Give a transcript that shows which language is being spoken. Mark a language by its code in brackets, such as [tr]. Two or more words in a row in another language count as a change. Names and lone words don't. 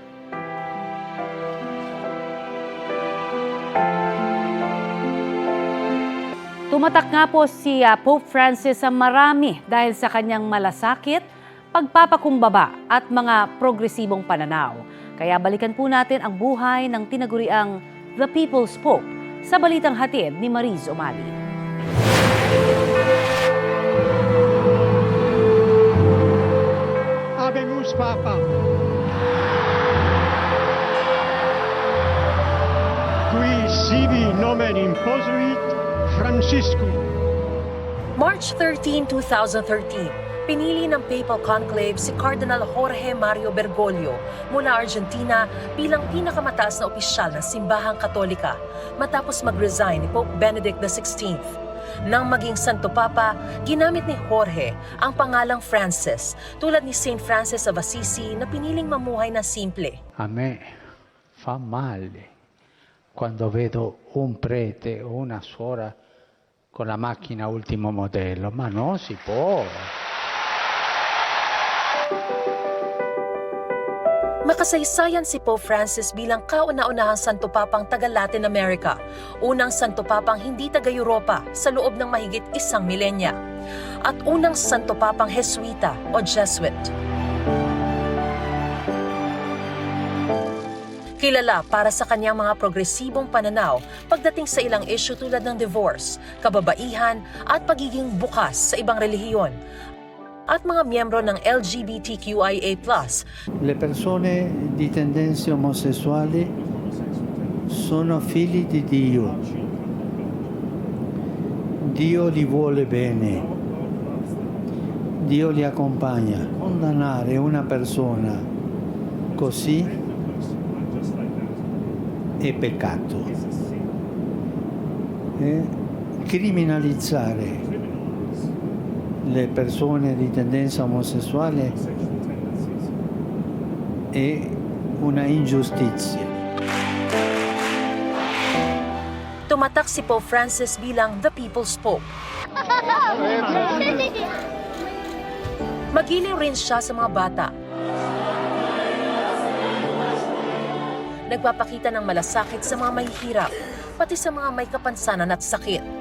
[tl] Tumatak nga po si Pope Francis sa marami dahil sa kanyang malasakit, pagpapakumbaba at mga progresibong pananaw. Kaya balikan po natin ang buhay ng tinaguriang The People's Pope sa balitang hatid ni Mariz Umali. [la] Habemus Papa. Qui sibi nomen imposuit Franciscum. [tl] March 13, 2013, pinili ng Papal Conclave si Cardinal Jorge Mario Bergoglio mula Argentina bilang pinakamataas na opisyal ng Simbahang Katolika matapos mag-resign ni Pope Benedict XVI. Nang maging Santo Papa, ginamit ni Jorge ang pangalang Francis tulad ni Saint Francis of Assisi na piniling mamuhay na simple. [it] A me fa male quando vedo un prete o una suora con la macchina ultimo modello, ma non si può. [tl] Makasaysayan si Pope Francis bilang kauna-unahang Santo Papang taga-Latin America, unang Santo Papang hindi taga-Europa sa loob ng mahigit isang milenya, at unang Santo Papang Jesuita o Jesuit. Kilala para sa kanyang mga progresibong pananaw pagdating sa ilang issue tulad ng divorce, kababaihan at pagiging bukas sa ibang relihiyon, at mga miyembro ng LGBTQIA+. [it] Le persone di tendenze omosessuali sono figli di Dio. Dio li vuole bene. Dio li accompagna. Condannare una persona così è peccato. Criminalizzare le persone di tendenza omosessuale è una ingiustizia. [tl] Tumatak si Pope Francis bilang the People's Pope. Magiliw rin siya sa mga bata. Nagpapakita ng malasakit sa mga mahihirap, pati sa mga may kapansanan at sakit.